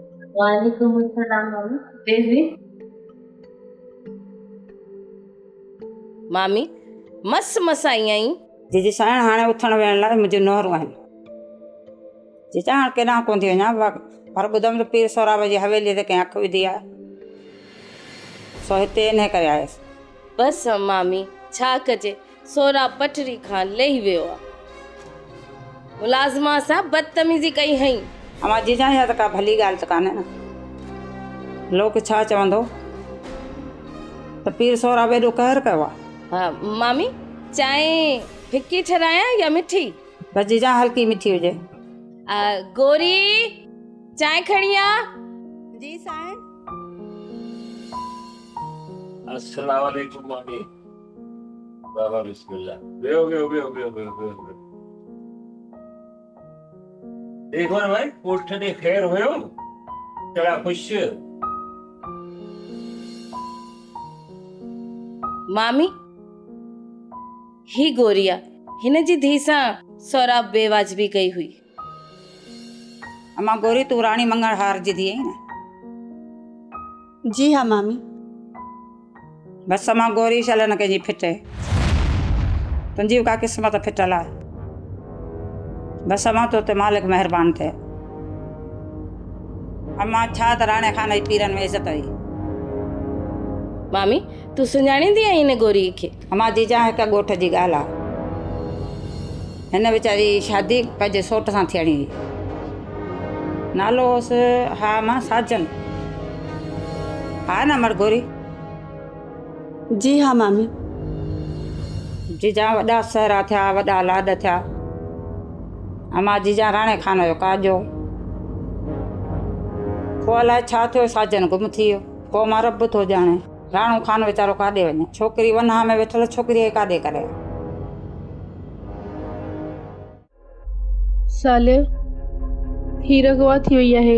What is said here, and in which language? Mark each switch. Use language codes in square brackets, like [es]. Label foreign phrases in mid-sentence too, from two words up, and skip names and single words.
[ar] وعليكم السلام [sd] मामी। बेबी मामी मस आई आई। जी साण हाणे उथण वेहण लाइ मुंहिंजी नूंहरूं आहिनि। जी हाणे केॾां कोन थी वञा, पर ॿुधमि त पीर सोराब जी हवेली ते कंहिं अखि विधी आहे, सो हिते इन करे आयसि। बसि मामी छा कजे, सोरा पटरी खां लही वियो आहे। मुलाज़िमा सां बदतमीज़ी कई हई। अमा जीजा या त का भली ॻाल्हि त कान्हे न। लोक छा चवंदो त पीर सोराब एॾो कहर कयो आहे। हा मामी, चांहि फिकी ठहिरायां या मिठी? बसि जीजा हल्की मिठी हुजे। गोरी चांहि खणी आ। जी साईं। [ar] السلام عليكم [sd] मामी। बाबा बिस्मिल्लाह। वेहो। देखो ना भाई, कोठे ते खैर हुयो? चला खुश। मामी ही गोरिया हिन जी धी सां सोराब बेवाजबी कई हुई। अमा गोरी तू राणी मंगलहार जी धीअ आहीं न? जी हाँ मामी। बसि अमा गोरी शल न कंहिंजी फिटे, तुंहिंजी बि का क़िस्मत फिटल आहे। बसि अमा तो ते मालिक महिरबान थिए। अमा छा त राणे खान जी पीरनि में इज़त हुई। मामी तूं सुञाणींदी आहीं हिन गोरी खे? अमा जीजा हिकु ॻोठ जी ॻाल्हि आहे। हिन वीचारी शादी पंहिंजे सोट सां थियणी हुई। नालो हुअसि हा मां साजन। हा न मर गोरी? जी हाँ मामी। जीजा वॾा सहरा थिया, वॾा लाॾ थिया। अमा जीजा राणे खान जो काजो। पोइ अलाए छा थियो, साजन गुम थी वियो। पोइ मां रब थो ॼाणे राणो खान वीचारो काॾे वञे। छोकिरी वनहा में वेठल छोकिरीअ खे काॾे करे। साले हीर अगवा थी वई आहे।